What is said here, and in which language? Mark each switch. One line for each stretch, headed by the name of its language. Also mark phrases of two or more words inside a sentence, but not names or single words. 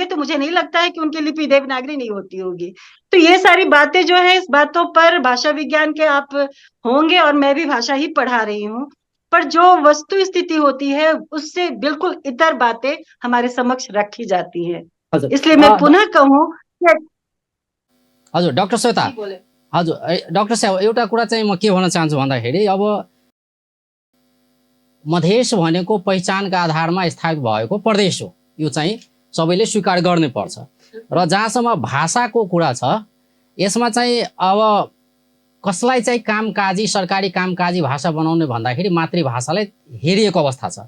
Hindi: तो मुझे नहीं लगता है कि उनकी लिपि देवनागरी नहीं होती होगी। तो ये सारी बातें जो है, इस बातों पर भाषा विज्ञान के आप होंगे और मैं भी भाषा ही पढ़ा रही हूँ, पर जो वस्तु स्थिति होती है उससे बिल्कुल इतर बातें हमारे समक्ष रखी जाती है।
Nepali: हजुर
Hindi: इसलिए मैं पुनः कहूँ कि
Nepali: हजुर डाक्टर श्वेता, हजुर डाक्टर साहब, एउटा कुरा चाहिँ म के भन्न चाहन्छु भन्दाखेरि, अब मधेस भनेको पहिचानका आधारमा स्थापित भएको प्रदेश हो, यो चाहिँ सबैले स्वीकार गर्नै पर्छ। र जहाँसम्म भाषाको कुरा छ, यसमा चाहिँ अब कसलाई चाहिँ कामकाजी, सरकारी कामकाजी भाषा बनाउने भन्दाखेरि मातृभाषालाई हेरिएको अवस्था छ।